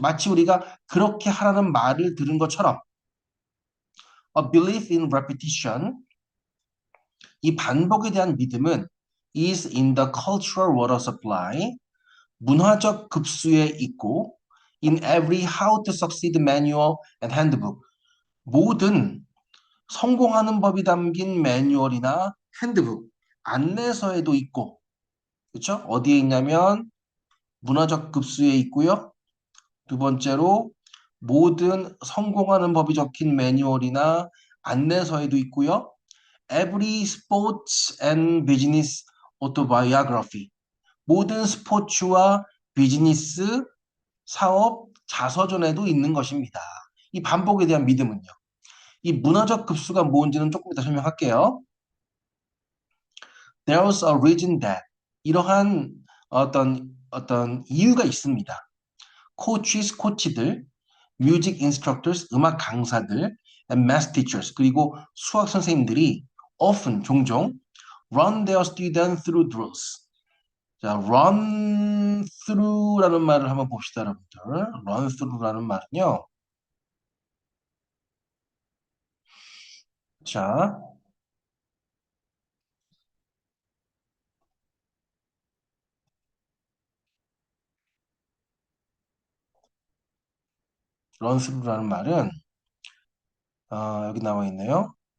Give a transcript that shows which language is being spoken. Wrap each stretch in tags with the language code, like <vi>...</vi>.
<ko>마치 우리가 그렇게 하라는 말을 들은 것처럼</ko> <en>a belief in repetition</en> <ko>이 반복에 대한 믿음은</ko> <en>is in the cultural water supply</en> <ko>문화적 급수에 있고</ko> <en>in every how to succeed manual and handbook</en> <ko>모든 성공하는 법이 담긴 매뉴얼이나 핸드북, 안내서에도 있고, 그렇죠? 어디에 있냐면 문화적 급수에 있고요. 두 번째로 모든 성공하는 법이 적힌 매뉴얼이나 안내서에도 있고요.</ko> <en>Every sports and business autobiography.</en> <ko>모든 스포츠와 비즈니스, 사업, 자서전에도 있는 것입니다. 이 반복에 대한 믿음은요. 이 문화적 급수가 뭔지는 조금 이따 설명할게요.</ko> <en>There's a reason that</en> <ko>이러한 어떤 이유가 있습니다.</ko> <en>coaches</en> <ko>코치들,</ko> <en>music instructors</en> <ko>음악 강사들,</ko> <en>and math teachers</en> <ko>그리고 수학 선생님들이</ko> <en>often</en> <ko>종종</ko> <en>run their students through drills.</en> <ko>자, run through라는 말을 한번 봅시다, 여러분들. run through라는 말은요. 자, run through라는 말은 여기 나와 있네요.</ko>